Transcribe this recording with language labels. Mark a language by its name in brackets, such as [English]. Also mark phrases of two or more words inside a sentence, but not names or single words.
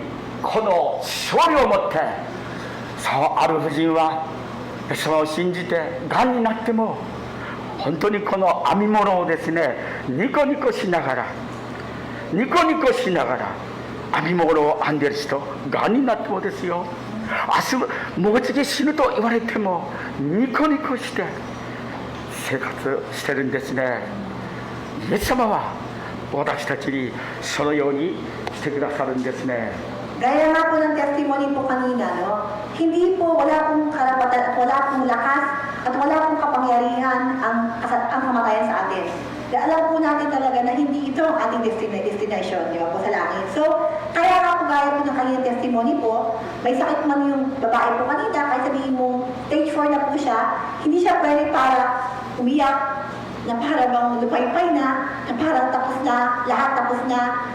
[Japanese] この勝利を持って、そうある婦人はイエス様を信じてがんになっても本当にこの編み物をですね、ニコニコしながら編み物を編んでる人、がんになってもですよ、明日もう次死ぬと言われてもニコニコして生活してるんですね。イエス様は私たちにそのようにしてくださるんですね。 [Filipino] Gaya nga po ng testimony po kanina, no? Hindi po wala pong karapatan at wala pong lakas at wala pong kapangyarihan ang kamatayan sa atin. Dahil alam po natin talaga na hindi ito ang ating destination, di ba po, sa langit. So, kaya nga po gaya po ng kanyang testimony po, may sakit man yung babae po kanina, kahit sabihin mo stage 4 na po siya, hindi siya pwede para umiyak, na para bang lupay-pay na parang tapos na, lahat tapos na.